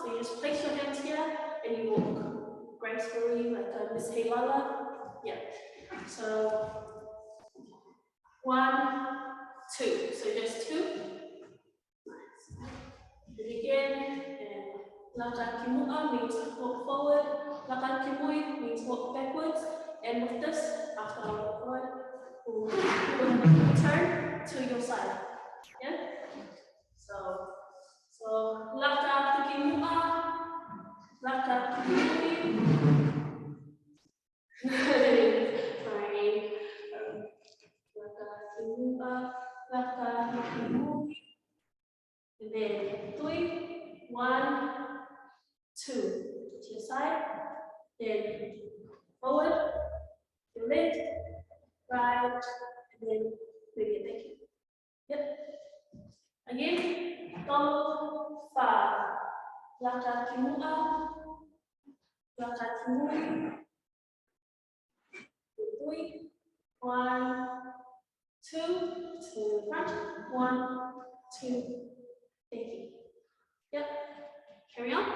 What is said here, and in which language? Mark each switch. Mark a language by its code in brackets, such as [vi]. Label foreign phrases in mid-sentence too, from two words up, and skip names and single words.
[en] So you just place your hands here and you walk gracefully like a Miss Heilala. Yeah. So 1, 2. So just 2. Nice. And again, [to] Laka kimua [en] means walk forward. [to] Laka kimui [en] means walk backwards. And with this, after I walk forward, we'll turn to your side. Yeah? [to] So laka kimua, laka kimui. Sorry. Laka kimua, laka kimui. [en] And then 3, 1, 2. To your side. Then forward, to left, right, and then maybe a back. Yep. Again, [to] tolo, fa. Laka kimua, laka kimui. [en] 3, 1, 2. To the front. 1, 2. Thank you. Yep. Carry on.